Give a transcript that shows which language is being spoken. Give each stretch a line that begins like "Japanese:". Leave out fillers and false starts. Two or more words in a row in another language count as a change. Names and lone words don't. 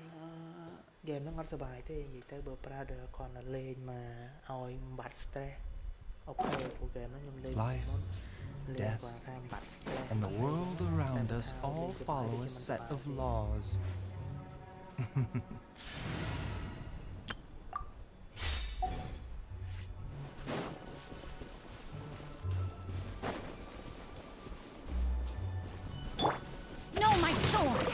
Khmer: ហ្គេមហ្នឹងអត់សบายទេនិយាយទៅបើប្រើដល់គាត់ទៅលេងមកឲ្យបាត់ stress អូខេព្រោះហ្គេមហ្នឹងខ្ញុំលេង
English: Life, death, and the world around us all follow a set of laws. no my sword.